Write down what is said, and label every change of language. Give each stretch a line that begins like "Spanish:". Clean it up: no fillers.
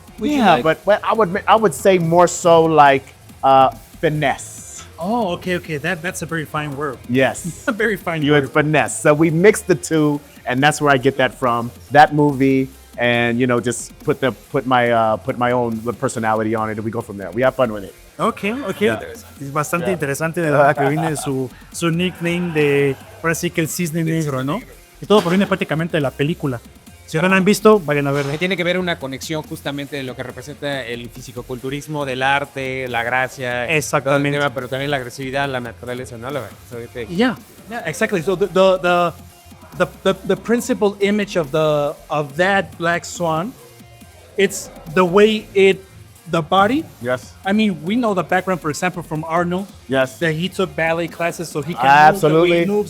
English: But I would say more so like finesse. Oh, okay. That's a very fine word. Yes, a very fine you word. had finesse. So we mixed the two, and that's where I get that from. That movie, and you know, just put my own personality on it, and we go from there. We have fun with it. Okay.
Spanish: Es bastante interesante de verdad que viene su nickname de, ahora sí que el Cisne Negro, ¿no? Y todo proviene prácticamente de la película. Si no la han visto, vayan a verla. Tiene que ver una conexión justamente de lo que representa el fisicoculturismo, del arte, la gracia. Exactamente. Tema, pero también la agresividad, la naturaleza, ¿no?
English: Yeah, exactly. So the principal image of that Black Swan, it's the way the body. Yes. I mean, we know the background, for example, from Arnold. Yes. That he took ballet classes so he can absolutely, move the way he moves.